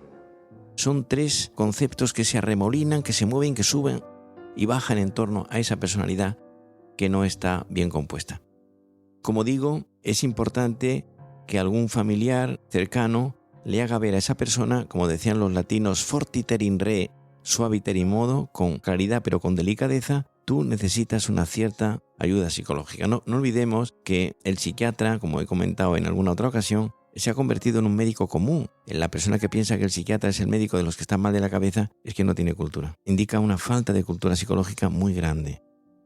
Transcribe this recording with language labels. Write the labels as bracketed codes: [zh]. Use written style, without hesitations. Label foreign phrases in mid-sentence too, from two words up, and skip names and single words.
[es] Son 3 conceptos que se arremolinan, que se mueven, que suben y bajan en torno a esa personalidad que no está bien compuesta. Como digo, es importante que algún familiar cercano le haga ver a esa persona, como decían los latinos, [la] fortiter in re, suaviter in modo, [es] con claridad pero con delicadeza, tú necesitas una cierta ayuda psicológica. No olvidemos que el psiquiatra, como he comentado en alguna otra ocasión, se ha convertido en un médico común. La persona que piensa que el psiquiatra es el médico de los que están mal de la cabeza es que no tiene cultura. Indica una falta de cultura psicológica muy grande.